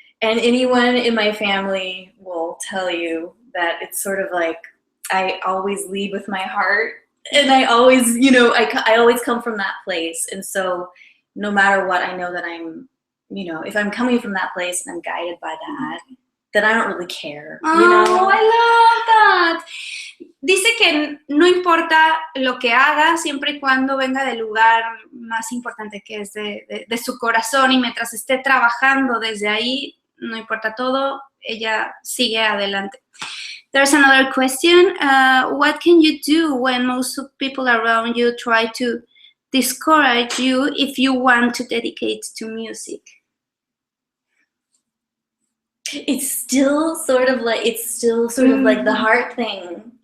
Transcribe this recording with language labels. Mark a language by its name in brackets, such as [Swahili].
[English] And anyone in my family will tell you that it's sort of like I always lead with my heart. And I always, you know, I always come from that place. And so no matter what, I know that I'm, you know, if I'm coming from that place and I'm guided by that, then I don't really care. Oh, you know? I love that. [Spanish] Dice que no importa lo que haga, siempre y cuando venga del lugar más importante que es de su corazón, y mientras esté trabajando desde ahí, no importa todo, ella sigue adelante. [English] There's another question. What can you do when most people around you try to discourage you if you want to dedicate to music? It's still sort of like the hard thing.